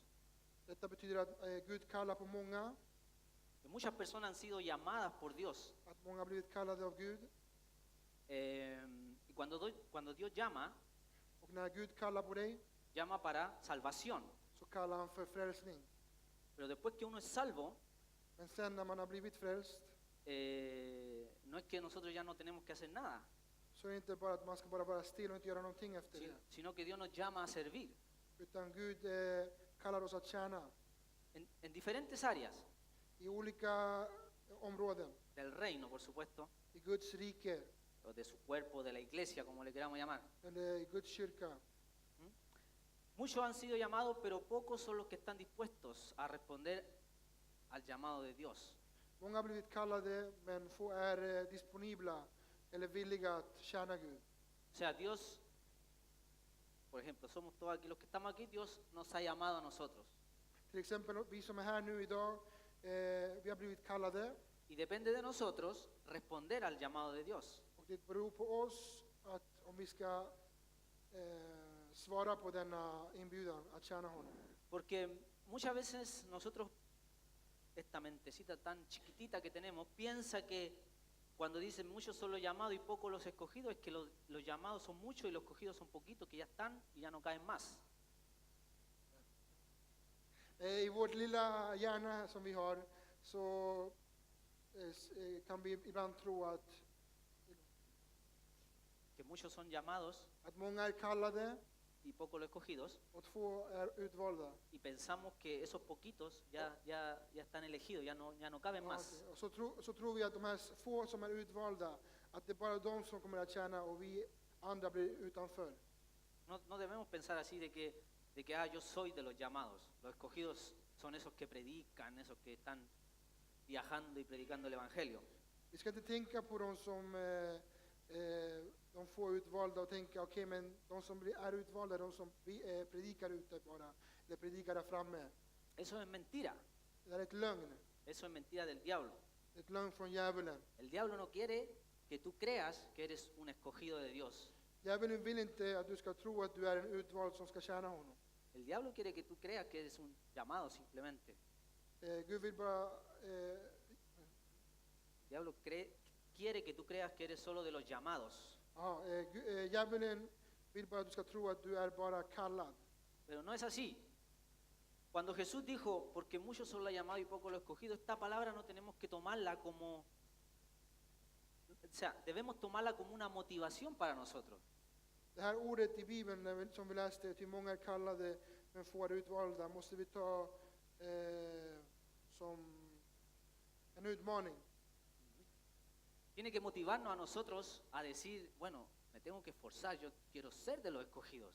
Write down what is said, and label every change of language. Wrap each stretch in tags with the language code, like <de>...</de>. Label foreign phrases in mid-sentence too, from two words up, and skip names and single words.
<sv>Detta betyder att Gud kallar på många,</sv> <es>Que muchas personas han sido llamadas por Dios.</es> <sv>att många har blivit kallade av Gud.</sv> <es>Y cuando Dios llama,</es> <sv>Och när Gud kallar på dig,</sv> <es>llama para salvación.</es> <sv>så kallar han för frälsning.</sv> <es>Pero después que uno es salvo,</es> <sv>Men sen när man har blivit frälst,</sv> <es>no es que nosotros ya no tenemos que hacer nada,</es> <sv>så är det inte bara att man ska bara vara still och inte göra någonting efter det.</sv> <es>sino que Dios nos llama a servir</es> <sv>Utan Gud kallar oss att tjäna</sv> <es>en diferentes áreas</es> <sv>i olika områden.</sv> <es>del reino, por supuesto,</es> <sv>I Guds rike,</sv> <es>o de su cuerpo, de la iglesia, como le queramos llamar.</es> <sv>eller i Guds kyrka.</sv> <es>Muchos han sido llamados, pero pocos son los que están dispuestos a responder al llamado de Dios.</es> <sv>Många har blivit kallade, men få är disponibla eller villiga att tjäna Gud.</sv> <es>O sea, Dios, por ejemplo, somos todos aquí, los que estamos aquí, Dios nos ha llamado a nosotros.</es> <sv>Till exempel vi som är här nu idag, vi har blivit kallade,</sv> <es>Y depende de nosotros responder al llamado de Dios.</es> <sv>och det beror på oss att om vi ska svara på denna inbjudan att tjäna honom.</sv> <es>Porque muchas veces nosotros, esta mentecita tan chiquitita que tenemos, piensa que cuando dicen muchos son los llamados y pocos los escogidos, es que los llamados son muchos y los escogidos son poquitos, que ya están y ya no caen más.</es> <sv>I vårt lilla hjärna som vi har så kan vi ibland tro</sv> <es>Que muchos son llamados</es> <sv>att många är kallade</sv> <es>y pocos los escogidos,</es> <sv>och få är utvalda.</sv> <es>y pensamos que esos poquitos ya están elegidos, ya no caben más.</es> <sv>Och så tror vi att de här få som är utvalda, att det är bara de som kommer att tjäna och vi andra blir utanför.</sv> <es>No debemos pensar así de que yo soy de los llamados. Los escogidos son esos que predican, esos que están viajando y predicando el Evangelio.</es> <sv>Vi ska inte tänka på de som de få utvalda och tänka okej, men de som är utvalda, de som predikar ute bara, eller predikar där framme.</sv> <es>Eso es mentira.</es> <sv>Det är ett lögn.</sv> <es>Eso es mentira del diablo.</es> <sv>Ett lögn från djävulen.</sv> <es>El diablo no quiere que tú creas que eres un escogido de Dios.</es> <sv>Djävulen vill inte att du ska tro att du är en utvald som ska tjäna honom.</sv> <es>El diablo quiere que tú creas que eres un llamado simplemente.</es> <sv>Gud vill bara</sv> <es>El diablo quiere que tú creas que eres solo de los llamados.</es> <sv>djävulen vill bara att du ska tro att du är bara kallad.</sv> <es>Pero no es así. Cuando Jesús dijo, porque muchos son los llamados y pocos los escogidos, esta palabra no tenemos que tomarla como, o sea, debemos tomarla como una motivación para nosotros.</es> <sv>Det här ordet i Bibeln som vi läste, till många är kallade men få är utvalda, måste vi ta som en utmaning.</sv> <es>Tiene que motivarnos a nosotros a decir, bueno, me tengo que esforzar, yo quiero ser de los escogidos.</es>